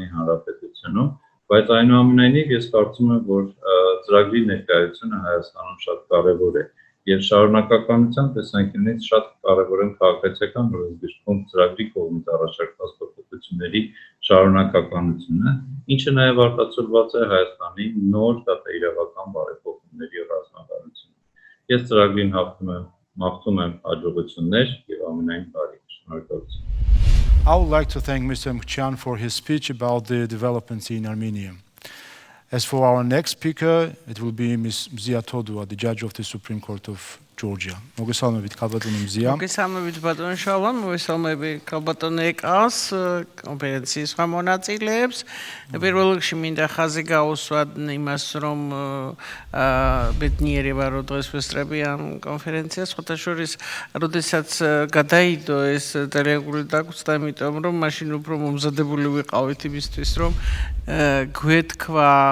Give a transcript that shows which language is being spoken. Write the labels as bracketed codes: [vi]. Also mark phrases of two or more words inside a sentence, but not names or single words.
[hy] Հանրապետությունում, բայց այնուամենայնիվ ես կարծում եմ, որ ծրագրի ներկայությունը Հայաստանում շատ կարևոր է եւ շարունակականության տեսանկյունից շատ կարևոր են քաղաքացիական օրենսգրքում ծրագրի կողմից առաջարկված փոփոխությունների շարունակականությունը, ինչը նաեւ արտացոլված է Հայաստանի նոր դատաիրավական բարեփոխումների ռազմավարությունում։ Ես ծրագրին մաղթում եմ հաջողություններ եւ ամենայն բարի։ Շնորհակալություն։ [en] I would like to thank Mr. Mkrtchyan for his speech about the developments in Armenia. As for our next speaker, it will be Ms. Mzia Todua, the judge of the Supreme Court of Georgia. [ka] Მოგესალმებით ქალბატონო მზია. მოგესალმებით ბატონო შალვა, მოგესალმებით ქალბატონო ეკას, კონფერენციის სხვა მონაწილეებს. პირველ რიგში მინდა ხაზი გაუსვათ იმას, რომ ბედნიერება რომ დღეს ვესწრებიან კონფერენციას, სხვათა შორის, როდესაც გადაიდო ეს დელეგებული დაგუწდა, იმიტომ რომ მაშინ უფრო მომზადებული ვიყავით იმისთვის, რომ გვეთქვა